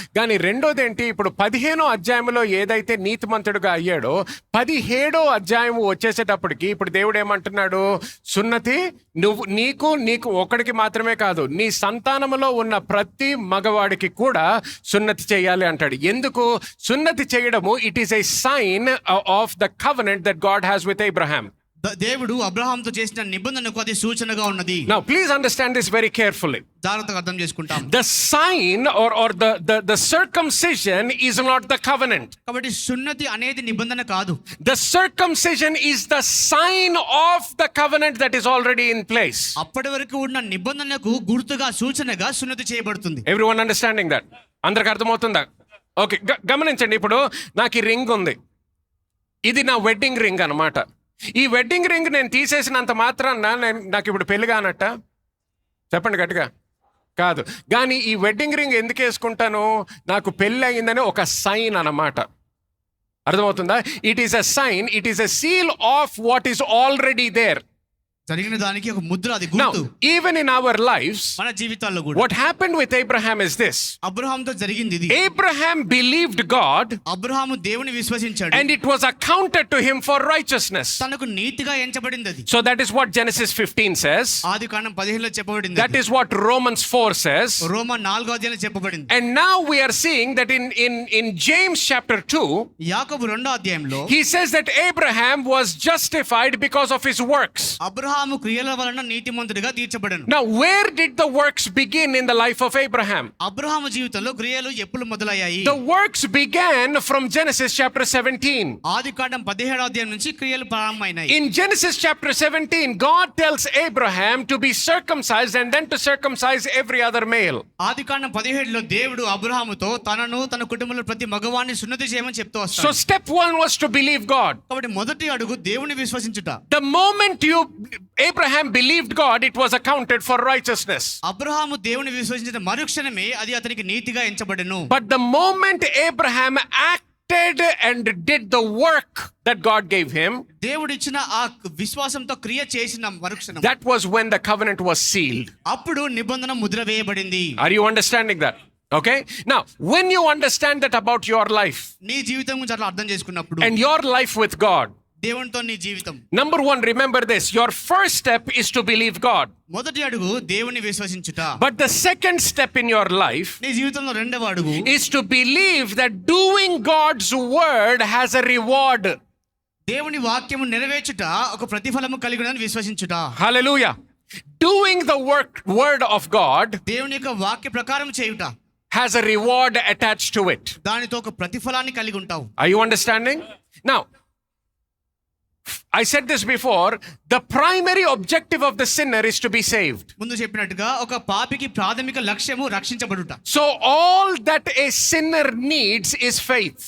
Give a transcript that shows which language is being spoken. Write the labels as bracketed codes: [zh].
[te] కానీ రెండోది ఏంటి, ఇప్పుడు 15వ అధ్యాయంలో ఏదైతే నీతిమంతుడిగా అయ్యాడో 17వ అధ్యాయం వచ్చేసేటప్పటికి ఇప్పుడు దేవుడు ఏమంటున్నాడు, సున్నతి నీకు ఒక్కడికి మాత్రమే కాదు, నీ సంతానములో ఉన్న ప్రతి మగవాడికి కూడా సున్నతి చేయాలి అంటాడు. ఎందుకు సున్నతి చేయడము? [en] It is a sign of the covenant that God has with Abraham. [te] దేవుడు అబ్రహాంతో చేసిన నిబంధనకు అది సూచనగా ఉన్నది. [en] Now please understand this very carefully. [te] జాగ్రత్తగా అర్థం చేసుకుంటాం. [en] The sign or the circumcision is not the covenant. [te] కాబట్టి సున్నతి అనేది నిబంధన కాదు. [en] The circumcision is the sign of the covenant that is already in place. [te] అప్పటి వరకు ఉన్న నిబంధనకు గుర్తుగా, సూచనగా సున్నతి చేయబడుతుంది. [en] Everyone understanding that? [te] అందరికి అర్థమవుతుందా? ఓకే, గమనించండి, ఇప్పుడు నాకు ఈ రింగ్ ఉంది, ఇది నా వెడ్డింగ్ రింగ్ అన్నమాట. ఈ వెడ్డింగ్ రింగ్ నేను తీసేసినంత మాత్రాన నాకు ఇప్పుడు పెళ్లి కానట్ట? చెప్పండి గట్టిగా. కాదు. కానీ ఈ వెడ్డింగ్ రింగ్ ఎందుకు వేసుకుంటాను? నాకు పెళ్ళి అయిందని ఒక సైన్ అన్నమాట. అర్థమవుతుందా? [en] It is a sign, it is a seal of what is already there. [te] జరిగిన దానికి ఒక ముద్ర, అది గుర్తు. [en] Even in our lives, [te] మన జీవితాల్లో కూడా [en] what happened with Abraham is this. [te] అబ్రహాంతో జరిగింది ఇది. [en] Abraham believed God, [te] అబ్రహాము దేవుని విశ్వసించాడు, [en] and it was accounted to him for righteousness. [te] తనకు నీతిగా ఎంచబడింది అది. [en] So that is what Genesis 15 says. [te] ఆదికాండం 15లో చెప్పబడింది. [en] That is what Romans 4 says. [te] రోమా 4వ అధ్యాయంలో చెప్పబడింది. [en] And now we are seeing that in James chapter 2, [te] యాకోబు 2వ అధ్యాయంలో [en] he says that Abraham was justified because of his works. [te] Abraham క్రియల వలన నీతిమంతుడిగా తీర్చబడెను. [en] Now where did the works begin in the life of Abraham? [te] Abraham జీవితంలో క్రియలు ఎప్పుడు మొదలయ్యాయి? [en] The works began from Genesis chapter 17. [te] ఆదికాండం 17వ అధ్యాయం నుంచి క్రియలు ప్రారంభమైనాయి. [en] In Genesis chapter 17, God tells Abraham to be circumcised and then to circumcise every other male. [te] ఆదికాండం 17లో దేవుడు అబ్రహాముతో తనను తన కుటుంబంలో ప్రతి మగవాణ్ణి సున్నతి చేయమని చెప్తూ వస్తాడు. [en] So step 1 was to believe God. [te] కాబట్టి మొదటి అడుగు దేవుని విశ్వసించుట. [en] The moment Abraham believed God, it was accounted for righteousness. [te] Abraham దేవుని విశ్వసించిన మరుక్షణమే అది అతనికి నీతిగా ఎంచబడెను. [en] But the moment Abraham acted and did the work that God gave him, [te] దేవుడు ఇచ్చిన ఆ విశ్వాసంతో క్రియ చేసిన మరుక్షణం, [en] that was when the covenant was sealed. [te] అప్పుడు నిబంధన ముద్ర వేయబడింది. [en] Are you understanding that? Okay? Now, when you understand that about your life [te] నీ జీవితం గురించి అట్లా అర్థం చేసుకున్నప్పుడు [en] and your life with God, [te] దేవునితో నీ జీవితం, [en] number one, remember this, your first step is to believe God. [te] మొదటి అడుగు దేవుని విశ్వసించుట. [en] But the second step in your life [te] నీ జీవితంలో రెండవ అడుగు [en] is to believe that doing God's word has a reward. [te] దేవుని వాక్యము నెరవేర్చుట ఒక ప్రతిఫలము కలిగి ఉందని విశ్వసించుట. [en] Hallelujah. Doing the word of God [te] దేవుని యొక్క వాక్య ప్రకారం చేయుట [en] has a reward attached to it. [te] దానితో ఒక ప్రతిఫలాన్ని కలిగి ఉంటావు. [en] Are you understanding? Now, I said this before, the primary objective of the sinner is to be saved. [te] ముందు చెప్పినట్టుగా ఒక పాపికి ప్రాథమిక లక్ష్యము రక్షించబడుట. [en] So all that a sinner needs is faith.